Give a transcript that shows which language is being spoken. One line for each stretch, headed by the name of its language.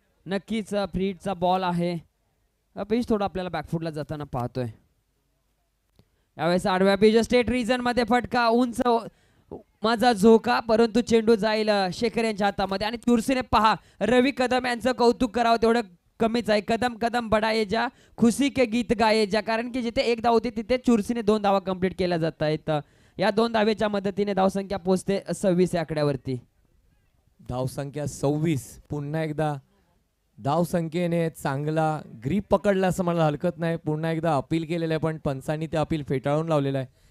Marathi: नक्कीच free हिटचा ball आहे. Pitch थोडं आपल्याला बॅकफुटला जाताना पाहतोय. यावेळेस आडव्या पिच स्टेट रिजन मध्ये फटका, उंच माझा झोका, परंतु चेंडू जाईल शेखर यांच्या हातामध्ये. आणि चुरसीने पहा, रवी कदम यांचं कौतुक करावं तेवढं कमीच आहे.
Hindi: कदम कदम बढाये जा, खुशी के गीत गाये जा.
Marathi: कारण की जिथे एक धाव होती तिथे चुरसीने 2 धावा कंप्लीट केल्या जात आहेत. या 2 धावेच्या मदतीने धावसंख्या पोहोचते 26 या आकड्यावरती. धावसंख्या 26. पुन्हा एकदा धावसंख्येने चांगला ग्रीप पकडला असं मला हरकत नाही. पुन्हा एकदा अपील केलेलं आहे, पण पंचांनी ते अपील फेटाळून लावलेलं आहे.